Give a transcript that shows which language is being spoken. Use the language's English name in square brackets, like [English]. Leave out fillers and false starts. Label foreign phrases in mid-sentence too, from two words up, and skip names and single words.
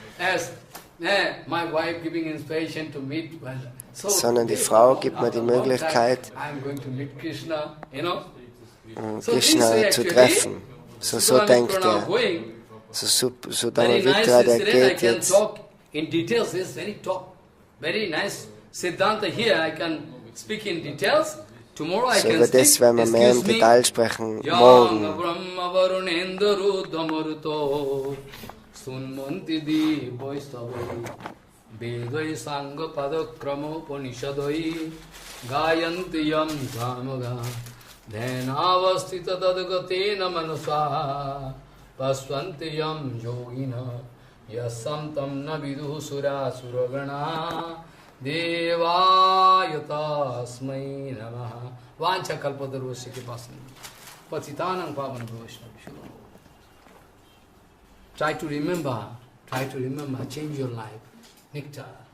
[German] Sondern die Frau gibt mir die Möglichkeit, Krishna zu treffen. So denkt er. Sudama Vipra, der geht jetzt. So über das werden wir mehr im Detail sprechen morgen. [Sanskrit] Vedai Sanga Padakramo Panishadai Gayanti Yam Samaga Dhenavastita Tadgatena Manasa Pasvanti Yam Yogina Yasantam Navidu Sura Suragana Devayatasmai Namaha Vancha Kalpadarvasya Kipasana Patitanam Pavan Vaishnav. [English] Try to remember, change your life. Nectar.